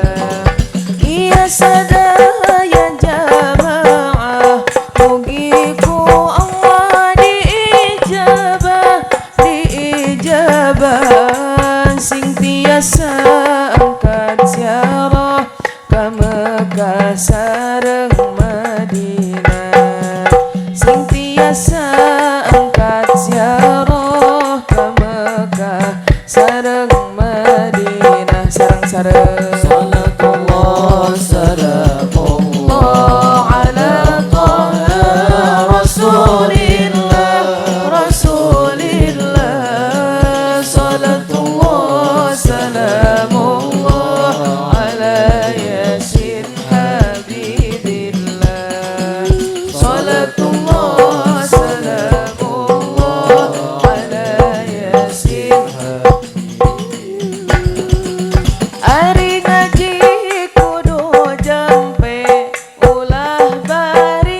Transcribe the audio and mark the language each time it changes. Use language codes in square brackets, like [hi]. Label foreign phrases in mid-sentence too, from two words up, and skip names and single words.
[su] Sadaya jamaah mugiku Allah diijabah diijabah sing tiasa angkat ziarah ka Mekah sareng Madinah, sing tiasa angkat ziarah ka Mekah sareng Madinah. [ar] Sareng-sareng صلاة الله سلام الله على طه رسول الله رسول الله. صلاة الله سلام الله على يس حبيب الله. صلاة الله سلام الله على يس حبيب الله. [su] Ari ngaji kudu jampe ulah bari